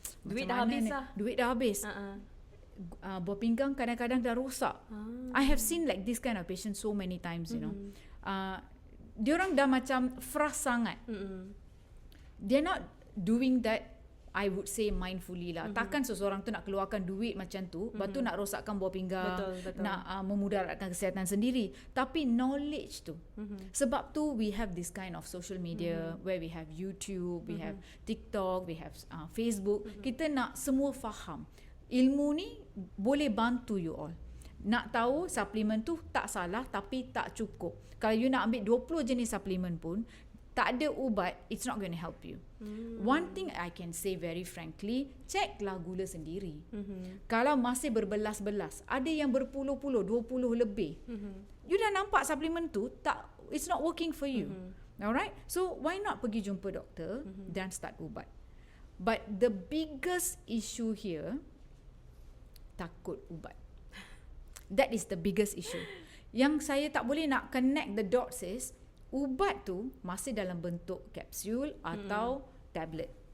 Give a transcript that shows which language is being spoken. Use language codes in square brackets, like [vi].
[ms] Duit dah habis lah. Duit dah habis. Buah pinggang kadang-kadang dah rosak. [en] I have seen like this kind of patient so many times, you know. [ms] Dia orang dah macam frust sangat. [en] They're not doing that, I would say mindfully lah. [ms] Takkan seseorang tu nak keluarkan duit macam tu, lepas tu nak rosakkan buah pinggang, betul. nak memudaratkan kesihatan sendiri. Tapi knowledge tu. Sebab tu [en] we have this kind of social media where we have YouTube, we have TikTok, we have Facebook. [ms] Kita nak semua faham. Ilmu ni boleh bantu [en] you all. [ms] Nak tahu suplemen tu tak salah tapi tak cukup. Kalau you nak ambil 20 jenis suplemen pun, tak ada ubat, [en] it's not going to help you. One thing I can say very frankly, [ms] checklah gula sendiri. Kalau masih berbelas-belas, ada yang berpuluh-puluh, 20 lebih. [en] You [ms] dah nampak suplemen tu, [en] it's not working for you. Alright? So why not [ms] pergi jumpa doktor dan [en] start ubat. But the biggest issue here, [ms] takut ubat. [en] That is the biggest issue. [ms] Yang saya tak boleh nak [en] connect the dots is, [ms] ubat tu masih dalam bentuk kapsul atau tablet.